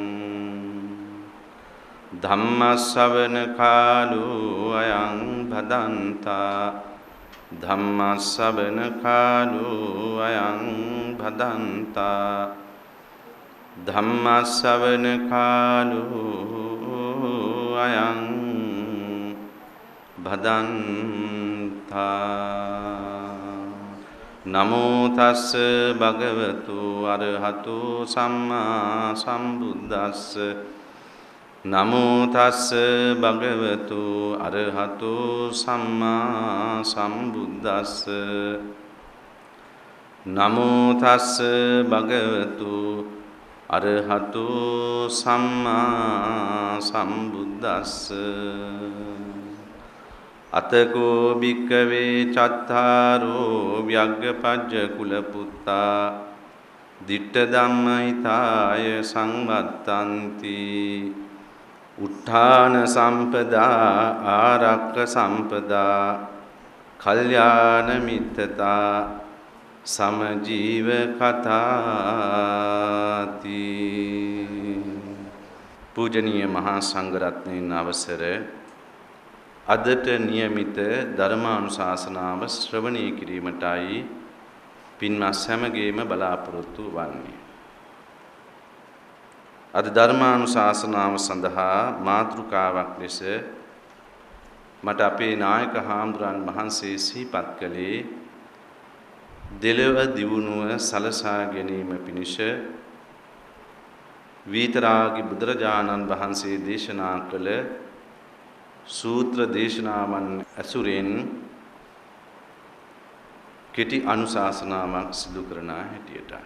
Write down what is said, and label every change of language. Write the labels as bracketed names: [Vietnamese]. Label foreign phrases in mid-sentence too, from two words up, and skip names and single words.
[Pali] धम्मश्रवण कालो अयं भदन्ता धम्मश्रवण कालो अयं भदन्ता धम्मश्रवण कालो अयं भदन्ता नमो तस् भगवतो अरहतो सम्मा सम्बुद्धस्स नमो तस् भगवतो अरहतो सम्मा सम्बुद्धस्स नमो तस् भगवतो अरहतो सम्मा सम्बुद्धस्स अतको भिक्खवे चत्तारो व्यग्गपज्ज कुलपुत्ता दिट्ठ धम्महिताय संवत्तन्ति उत्थान संपदा आरक्ख संपदा कल्याण मित्रता समजीव [Sinhala] कथाति पूजनीय මහා සංඝරත්නයන් අවසර අදට નિયમિત ධර්මානුශාසනාව ශ්‍රවණය කිරීමටයි පින්වත් සැමගේම බලාපොරොත්තු වන්නේ. අද ධර්මානුශාසනාව සඳහා මාතෘකාවක් ලෙස මට අපේ නායක හාමුදුරන් වහන්සේ සිහිපත් කළේ දෙලොව දියුණුව සලසා ගැනීම පිණිස විතරාගි බුදුරජාණන් වහන්සේ දේශනා කළ සූත්‍ර දේශනාවන් ඇසුරෙන් කෙටි අනුශාසනාවක් සිදු කරන හැටියටයි.